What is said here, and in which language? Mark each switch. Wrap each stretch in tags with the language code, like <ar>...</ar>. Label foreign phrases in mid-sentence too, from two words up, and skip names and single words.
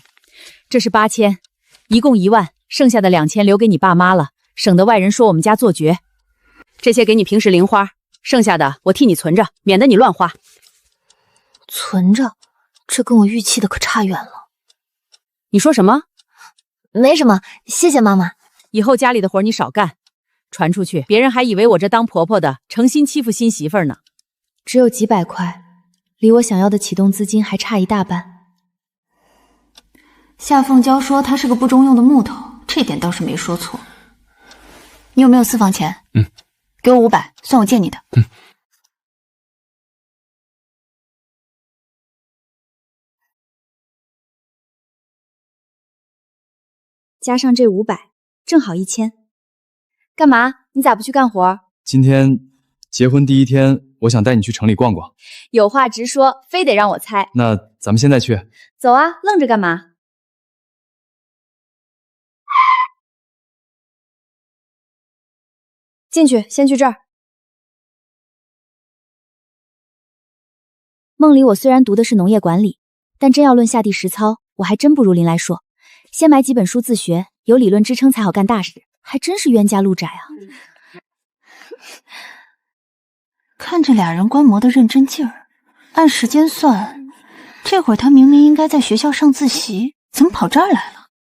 <zh>哎，誰讓你拿了？這是8000，一共1萬， 剩下的2000留給你爸媽了，省得外人說我們家做絕。這些給你平時零花，剩下的我替你存着，免得你亂花。存着？這跟我預期的可差遠了。你說什麼？沒什麼，謝謝媽媽。以後家裡的活你少幹，傳出去，別人還以為我這當婆婆的誠心欺負新媳婦兒呢。只有幾百塊，離我想要的啟動資金還差一大半。夏鳳嬌說他是個不中用的木頭，這點倒是沒說錯。你有沒有私房錢？ 給我500，算我借你的。加上这500，正好1000。干嘛？你咋不去干活？今天结婚第1天，我想带你去城裡逛逛。有話直說，非得讓我猜。那咱們現在去？走啊，愣着幹嘛？进去，先去这兒。夢裡我雖然讀的是農業管理，但真要論下地實操，我還真不如林來碩。先買幾本書自學，有理論支撐才好幹大事，還真是冤家路窄啊！看着俩人觀摩的認真勁兒，按時間算，這會兒他明明應該在學校上自習，怎麼跑這兒來了？</zh>